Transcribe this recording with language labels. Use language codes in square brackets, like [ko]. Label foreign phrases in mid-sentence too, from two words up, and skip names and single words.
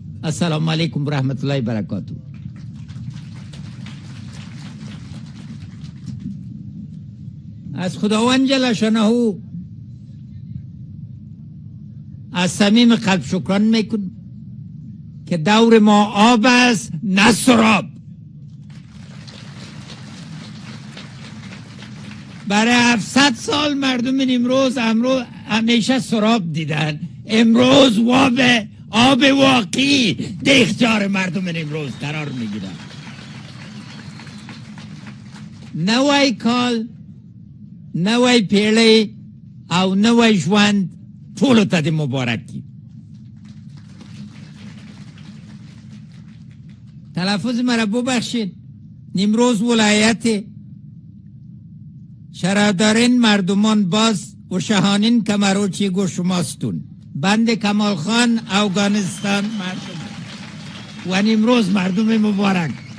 [ar] السلام علیکم و رحمت الله و برکاته. [fa] از خداوند [ar] جل شانه [fa] از صمیم قلب شکران میکنم که دور ما آب است نه سراب. برای 700 سال مردم نیمروز همیشه سراب دیدن، امروز آب واقعی در اختیار مردم نیمروز قرار میگیرن. [ps] نوی کال، نوی پیړۍ او نوی ژوند ټولو ته د مبارکي. [fa] تلفظ مرا ببخشید. [bal] نیمروز ولایت شرادارین مردمان باز و شهانین کمروچی گو شماستون، بند کمال خان افغانستان مردم و نیمروز مردم مبارک.